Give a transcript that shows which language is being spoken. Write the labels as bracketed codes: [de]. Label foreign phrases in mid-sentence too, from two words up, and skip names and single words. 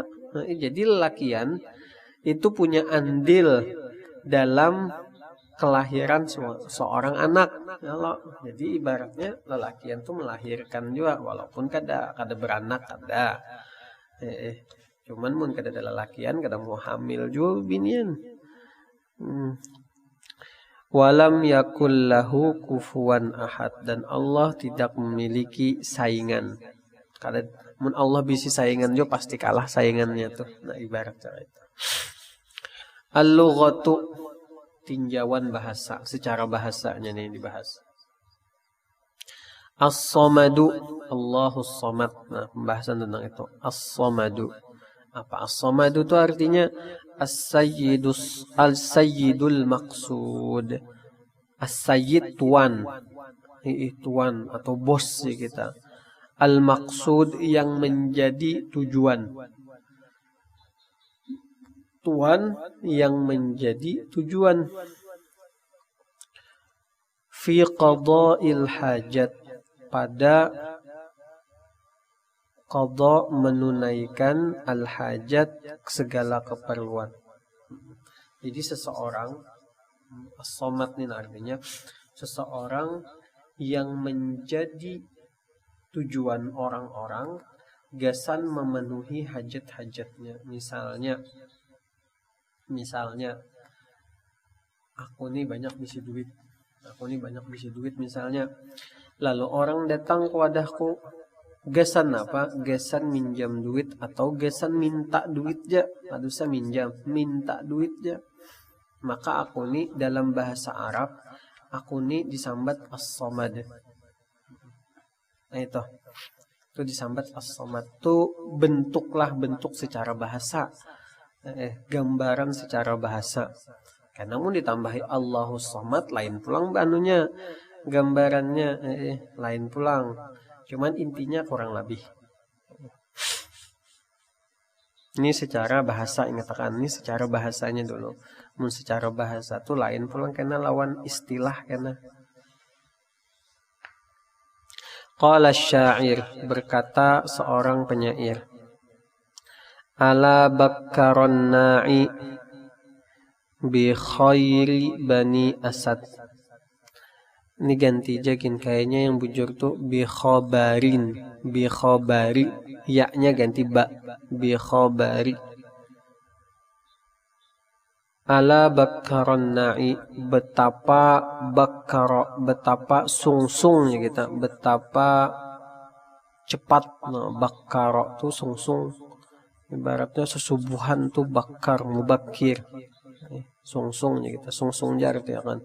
[bjn] Nah, jadi lelakian itu punya andil dalam kelahiran seorang anak. Jadi ibaratnya lelakian tuh melahirkan juga, walaupun kada beranak kada. Cuman mun kada ada lelakian kada mau hamil juga bebinian. [ar] ولم يكن له كفوا أحد, [id] dan Allah tidak memiliki saingan. [bjn] Kada mun Allah bisi saingan jo pasti kalah saingannya tuh. Nah ibarat cara itu. Al-lughatu, tinjauan bahasa, secara bahasanya nih dibahas. [ar] الصمد، الله الصمد. [bjn] Nah, pembahasan tentang itu. [ar] As-samadu. [bjn] Apa as-samadu itu artinya? [ar] السيد المقصود. [bjn] As-sayyid tuan. Tuan atau bos sih kita. Al-maqsud yang menjadi tujuan. Tuan yang menjadi tujuan. [ar] في قضاء الحاجات, [bjn] pada qada menunaikan al-hajat, segala keperluan. Jadi seseorang as-samad ini artinya seseorang yang menjadi tujuan orang-orang, gasan memenuhi hajat-hajatnya. Misalnya aku nih banyak bisi duit misalnya. Lalu orang datang ke wadahku, gesan apa? Gesan minjam duit atau gesan minta duit aja. Aduh saya minta duit aja. Maka aku nih dalam bahasa Arab, aku nih disambat as-samad. Nah itu disambat as-samad. Itu bentuk secara bahasa. Gambaran secara bahasa. Karena namun ditambahi [ar] الله الصمد, [bjn] lain pulang banunya, gambarannya lain pulang. Cuman intinya kurang lebih. Ini secara bahasa, ingatakan ini secara bahasanya dulu. Secara bahasa tuh lain pulang karena lawan istilah karena. [ar] قال شاعر, [bjn] berkata seorang penyair. [ar] ألا بكر الناعي بخير بني أسد. [bjn] Ini ganti jagin, kayaknya yang bujur tuh [ar] بخبر, [bjn] ya-nya ganti ba, [ar] بخبر. ألا بكر الناعي, [bjn] betapa sungsungnya kita, betapa cepat. Nah, bakkaro tuh sungsung, ibaratnya sesubuhan tuh bakkar, mubakir. Sungsungnya kita, sungsung jar ya kan.